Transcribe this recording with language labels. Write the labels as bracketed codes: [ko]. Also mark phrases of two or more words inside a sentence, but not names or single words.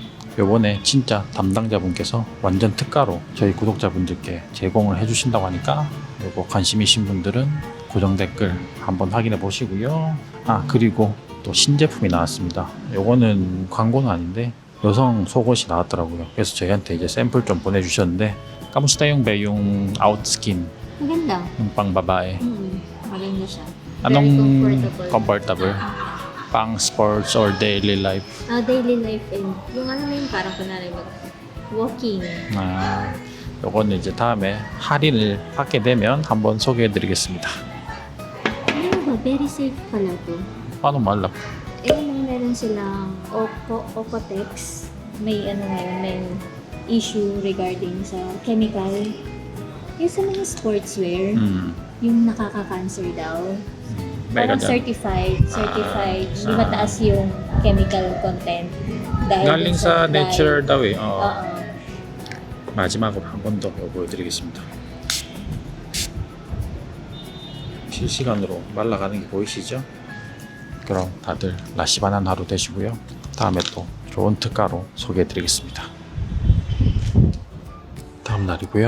[ko] 요번에 진짜 담당자분께서 완전 특가로 저희 구독자분들께 제공을 해주신다고 하니까 요거 관심이신 분들은 고정 댓글 한번 확인해 보시고요. 그리고 또 신제품이 나왔습니다. 요거는 광고는 아닌데 여성 속옷이 나왔더라고요. 그래서 저희한테 이제 샘플 좀 보내주셨는데 [tl] Kamusta yung Beyong Outskin? Maganda. Yung pang babae. Maganda siya. Anong Very comfortable? Pang sports or [en] daily life? Daily life and [tl] yung ano na yun parang kunwari walking. [ko] 요거는 이제 다음에 할인을 받게 되면 한번 소개해 드리겠습니다. [tl] Ano ba? [en] Very safe [tl] pala to. Paano malap? Meron silang Ocotex. May ano ngayon, may issue regarding sa chemical. Yung sa mga sportswear, yung nakaka-cancer daw. Parang certified, hindi mataas yung chemical content. Dahil galing sa nature daw eh. Oo. [ko] 마지막으로 한 번 더 보여드리겠습니다. 실시간으로 말라가는 게 보이시죠? 그럼 다들 라시반한 하루 되시고요. 다음에 또 좋은 특가로 소개해드리겠습니다. 다음 날이고요.